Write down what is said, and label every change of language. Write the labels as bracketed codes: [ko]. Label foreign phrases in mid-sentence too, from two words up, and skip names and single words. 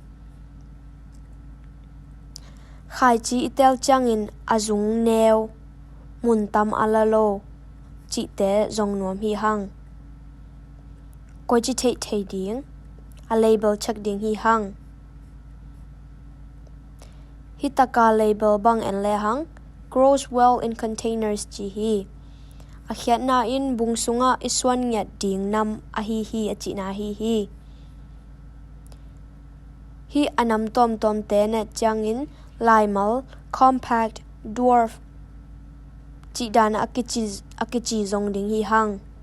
[ctd] Khai chi itel changin azung neu muntam alalo chi te zong nuam hi hang. Koi chi thei ding a label chak ding hi hang. Hitaka label bang en le hang [en] grows well in containers [ctd] chi hi. A khiat na in bung sunga iswan ngat ding nam a hi achi na hi. Hi anam tom te na changin limal [en] compact dwarf [ctd] chi dan akichi zong ding hi hang.